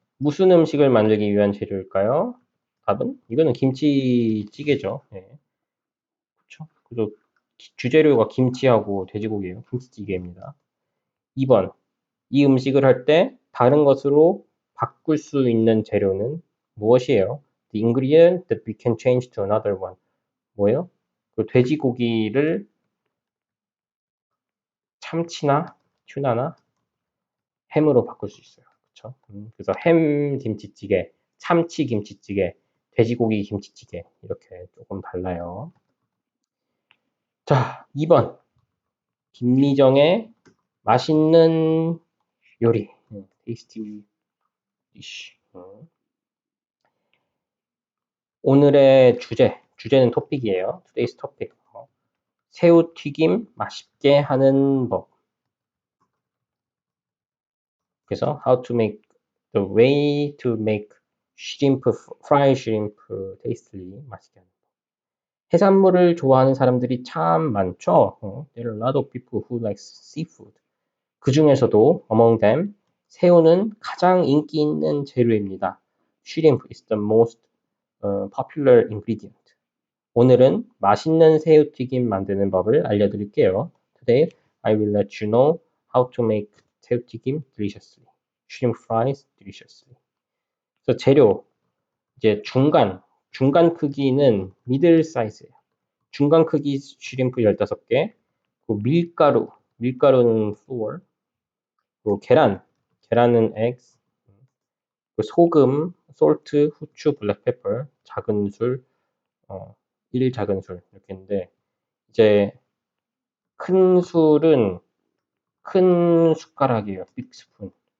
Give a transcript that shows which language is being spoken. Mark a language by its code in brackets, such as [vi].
[ko] 무슨 음식을 만들기 위한 재료일까요? 답은? 이거는 김치찌개죠. 네. 그렇죠. 그래서 주재료가 김치하고 돼지고기예요. 김치찌개입니다. 2번. 이 음식을 할 때 다른 것으로 바꿀 수 있는 재료는 무엇이에요? [en] The ingredient that we can change to another one. [ko] 뭐예요? 그 돼지고기를 참치나 튜나나 햄으로 바꿀 수 있어요. 그렇죠? 그래서 햄 김치찌개, 참치 김치찌개, 돼지고기 김치찌개 이렇게 조금 달라요. 자, 2번. 김미정의 맛있는 요리. [en] tasty dish. [ko] 오늘의 주제는 토픽이에요. [en] Today's topic. [ko] 새우튀김 맛있게 하는 법. 그래서 [en] the way to make fried shrimp tastily [ko] 맛있게 하는 법. 해산물을 좋아하는 사람들이 참 많죠. [en] There are a lot of people who like seafood. [ko] 그 중에서도 [en] among them [ko] 새우는 가장 인기 있는 재료입니다. [en] Shrimp is the most popular ingredient. [ko] 오늘은 맛있는 새우튀김 만드는 법을 알려드릴게요. [en] Today, I will let you know how to make 새우튀김 deliciously. Shrimp fries deliciously. [ko] 그래서 재료, 이제 중간 크기는 [en] middle size [ko] 예요. 중간 크기 슈림프 15개, 밀가루는 flour, 그리고 계란은 eggs, 소금, salt, 후추, black pepper, 작은 술, 1작은 술 이렇게 있는데 이제 큰 술은 큰 숟가락이에요. [en] big spoon.